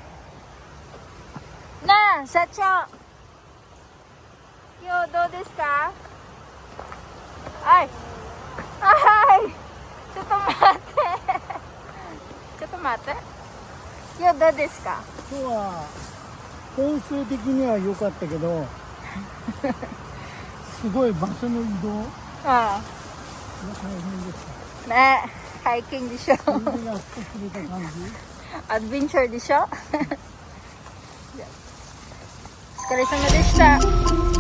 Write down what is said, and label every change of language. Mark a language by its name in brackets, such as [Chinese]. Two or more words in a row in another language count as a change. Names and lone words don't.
[Japanese] Na, Sacho. よう、どうですか? Ay. Ay. ちょっと待って。ちょっと待って. よう、どうですか? 今日は本数的には良かったけどすごい場所の移動が Ah. 大変でした。 [Filipino] Ne, hiking di siya. [Japanese] 水が少し出た感じ。 [Filipino] Adventure di siya. [Japanese] お疲れ様でした。